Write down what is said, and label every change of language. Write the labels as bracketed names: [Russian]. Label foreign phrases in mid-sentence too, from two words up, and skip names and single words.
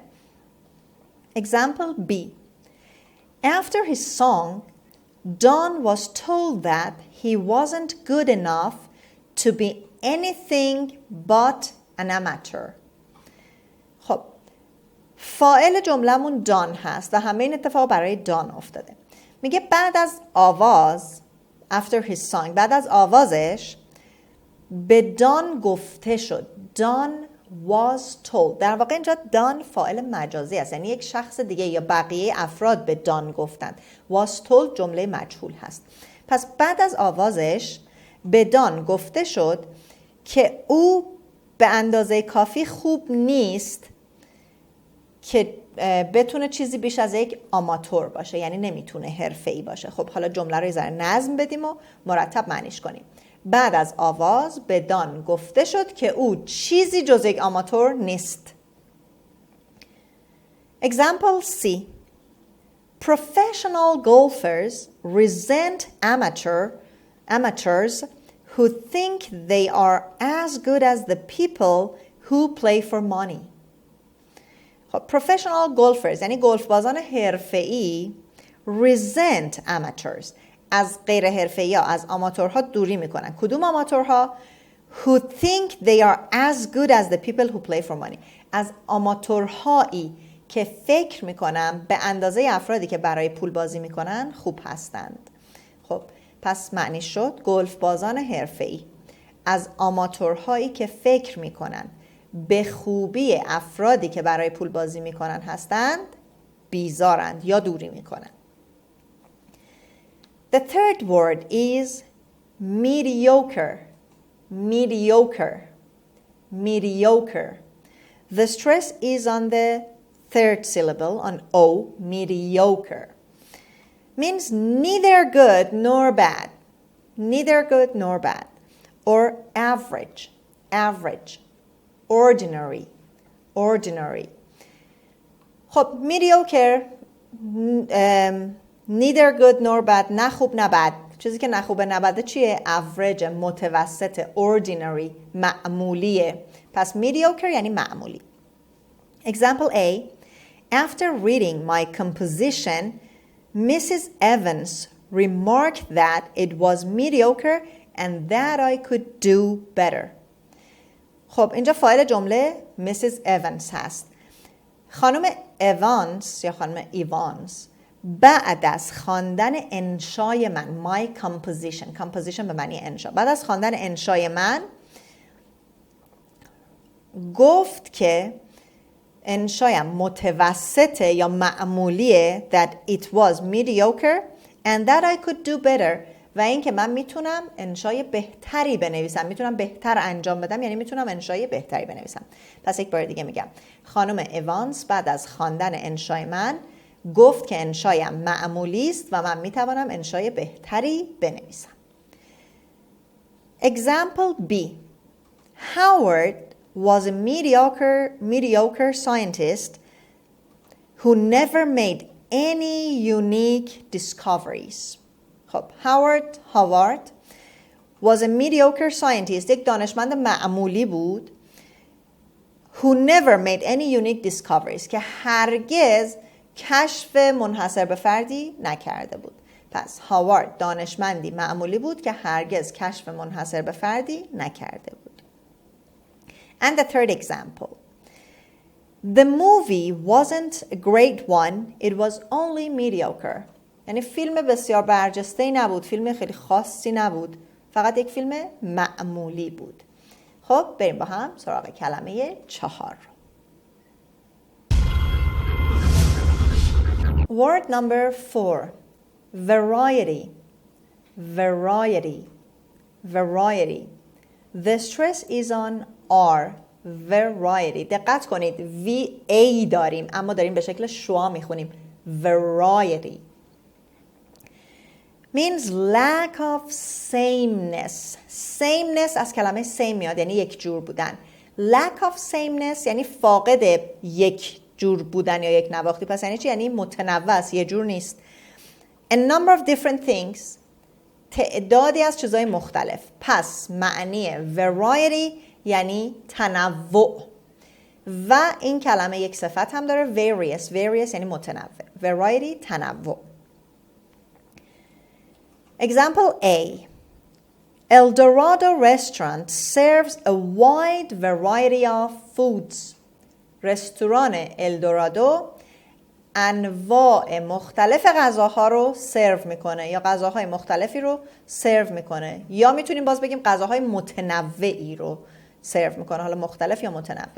[English] Example B. After his song, Don was told that he wasn't good enough to be anything but an amateur. [Persian] خب فاعل جمله‌مون دان هست و همه این اتفاق برای دان افتاده. میگه بعد از آواز [English] after his song، [Persian] بعد از آوازش به دان گفته شد. [English] دان was told. [Persian] در واقع اینجا دان فاعل مجازی است، یعنی یک شخص دیگه یا بقیه افراد به دان گفتند. [English] was told [Persian] جمله مجهول هست. پس بعد از آوازش به دان گفته شد که او به اندازه کافی خوب نیست که بتونه چیزی بیش از یک آماتور باشه، یعنی نمیتونه حرفه‌ای باشه. خب حالا جمله رو یه ذره نظم بدیم و مرتب معنیش کنیم. بعد از آواز به دان گفته شد که او چیزی جز یک آماتور نیست. [English] Example C. Professional golfers resent amateurs who think they are as good as the people who play for money. [Persian] خب [English] professional golfers [Persian] یعنی گلف بازان حرفه‌ای [English] resent amateurs، [Persian] از غیر حرفه‌ای ها، از آماتورها دوری میکنن. کدوم آماتورها؟ [English] who think they are as good as the people who play for money. [Persian] از آماتورهایی که فکر میکنن به اندازه افرادی که برای پول بازی میکنن خوب هستند. خب پس معنی شد گلف بازان حرفه‌ای از آماتورهایی که فکر میکنن به خوبی افرادی که برای پول بازی میکنن هستند بیزارند یا دوری میکنن. [English] The third word is mediocre. Mediocre. Mediocre. The stress is on the third syllable, on O, mediocre. Means neither good nor bad. Neither good nor bad. Or average. Average. Ordinary. Ordinary. خب mediocre neither good nor bad، [Persian] نه خوب نه بد. چیزی که نه خوبه نه بده چیه؟ average، متوسط. ordinary، معمولیه. پس mediocre یعنی معمولی. [English] Example A. After reading my composition, Mrs. Evans remarked that it was mediocre and that I could do better. [Persian] خب اینجا فاعل جمله Mrs. Evans هست. خانم ایوانز یا خانم ایوانز بعد از خواندن انشای من، [English] my composition، [Persian] composition به معنی انشا، بعد از خواندن انشای من گفت که انشایم متوسطه یا معمولیه، [English] that it was mediocre and that I could do better، [Persian] و این که من میتونم انشای بهتری بنویسم، میتونم بهتر انجام بدم، یعنی میتونم انشای بهتری بنویسم. پس یک بار دیگه میگم خانم ایوانز بعد از خواندن انشای من گفت که انشایم معمولی است و من میتوانم انشای بهتری بنویسم. [English] Example B. Howard was a mediocre scientist who never made any unique discoveries. [Persian] خب هاوارد [English] was a mediocre scientist، [Persian] یک دانشمند معمولی بود. [English] who never made any unique discoveries، [Persian] که هرگز کشف منحصر به فردی نکرده بود. پس هاوارد دانشمندی معمولی بود که هرگز کشف منحصر به فردی نکرده بود. [English] And the third example. The movie wasn't a great one, it was only mediocre. [Persian] یعنی فیلم بسیار برجسته‌ای نبود، فیلم خیلی خاصی نبود، فقط یک فیلم معمولی بود. خب بریم با هم سراغ کلمه 4. [English] Word number 4. Variety. Variety. Variety. The stress is on R. Variety. [Persian] دقت کنید VA داریم اما داریم به شکل شوا میخونیم. [English] Variety. Means lack of sameness. [Persian] Sameness از کلمه same میاد یعنی یک جور بودن. [English] Lack of sameness [Persian] یعنی فاقد یک جور بودن یا یک نواختی. پس یعنی چی؟ یعنی متنوع است، یه جور نیست. [English] A number of different things. [Persian] تعدادی از چیزهای مختلف. پس معنی variety یعنی تنوع. و این کلمه یک صفت هم داره various. various یعنی متنوع. variety تنوع. [English] Example A. El Dorado restaurant serves a wide variety of foods. [Persian] رستوران الدورادو انواع مختلف غذاها رو سرو میکنه یا غذاهای مختلفی رو سرو میکنه یا میتونیم باز بگیم غذاهای متنوعی رو سرو میکنه، حالا مختلف یا متنوع.